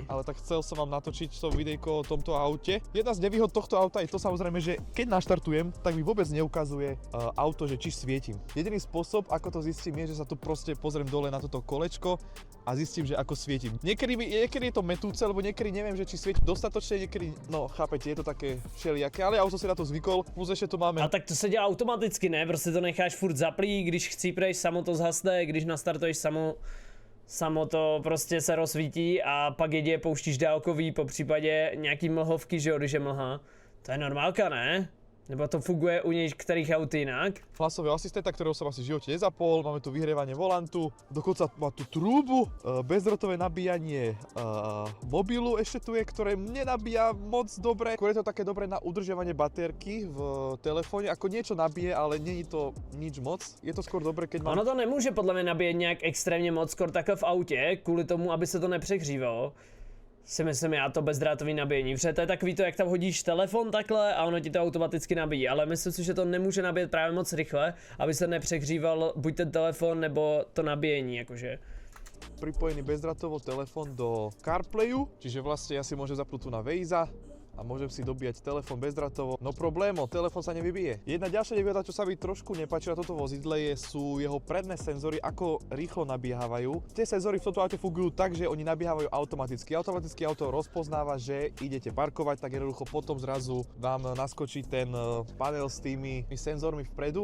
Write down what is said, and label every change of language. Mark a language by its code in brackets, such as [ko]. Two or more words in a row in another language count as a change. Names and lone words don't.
[sk] Ale tak chcel som vám natočiť to videjko o tomto aute. Jedna z nevýhod tohto auta je to samozrejme, že keď naštartujem, tak mi vôbec neukazuje auto, že či svietim. Jediný spôsob, ako to zistím, je, že sa tu proste pozriem dole na toto kolečko a zistím, že ako svietim. Niekedy je to metúce, lebo niekedy neviem, že či svietim dostatočne, niekedy, no chápete, je to také všelijaké, ale ja už som si na to zvykol, plus ešte tu máme... [cs] A tak to se dělá automaticky, ne? Prostě to necháš furt zaplý, když chcípneš, samo to zhasne, když nastartuješ samo to prostě se rozsvítí a pak jedě pouštíš dálkový, po případě nějaký mlhovky, že jo, když je mlha. To je normálka, ne? Nebo to funguje u některých aut jinak? [sk] Hlasového asistenta, ktorého som asi v živote nezapol, máme tu vyhrievanie volantu, dokonca má tu trúbu, bezdrotové nabíjanie mobilu ešte tu je, ktoré nenabíja moc dobre. Skôr je to také dobre na udržiavanie baterky v telefóne, ako niečo nabije, ale není to nič moc. Je to skôr dobre, keď mám... [cs] Ono to nemůže podle mě nabíjet nějak extrémně moc, skoro takhle v autě, kvůli tomu, aby se to nepřehřívalo. si myslím já to bezdrátový nabíjení, protože to je takový to, jak tam hodíš telefon takhle a ono ti to automaticky nabíjí, ale myslím si, že to nemůže nabíjet právě moc rychle, aby se nepřehříval buď ten telefon nebo to nabíjení, jakože. [sk] Pripojený bezdrátovo telefón do CarPlayu, čiže vlastne ja si môžem zapnúť tu na Waze a môžem si dobíjať telefón bezdrátovo. No problémo, telefón sa nevybije. Jedna ďalšia nevýhoda, čo sa mi trošku nepáči na toto vozidle, sú jeho predné senzory, ako rýchlo nabiehávajú. Tie senzory v tomto aute fungujú tak, že oni nabiehávajú automaticky. Automaticky auto rozpoznáva, že idete parkovať, tak jednoducho potom zrazu vám naskočí ten panel s tými senzormi vpredu.